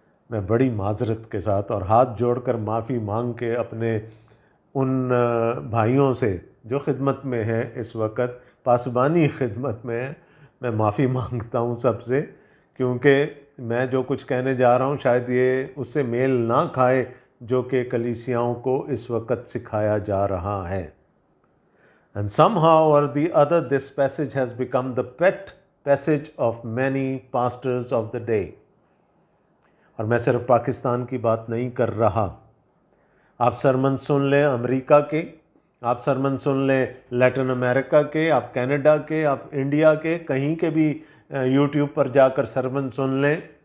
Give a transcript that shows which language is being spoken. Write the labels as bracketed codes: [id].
[hi] मैं बड़ी माजरत के साथ और हाथ जोड़कर माफ़ी मांग के अपने उन भाइयों से जो खिदमत में हैं, इस वक्त पासबानी खिदमत में हैं, मैं माफ़ी मांगता हूँ सबसे, क्योंकि मैं जो कुछ कहने जा रहा हूँ शायद ये उससे मेल ना खाए जो कि कलीसियाओं को इस वक्त सिखाया जा रहा है। [en] And somehow or the other this passage has become the pet passage of many pastors of the day. [hi] और मैं सिर्फ पाकिस्तान की बात नहीं कर रहा। आप सरमन सुन लें अमेरिका के, आप सरमन सुन लें लैटिन अमेरिका के, आप कनाडा के, आप इंडिया के, कहीं के भी यूट्यूब पर जाकर सरमन सुन लें।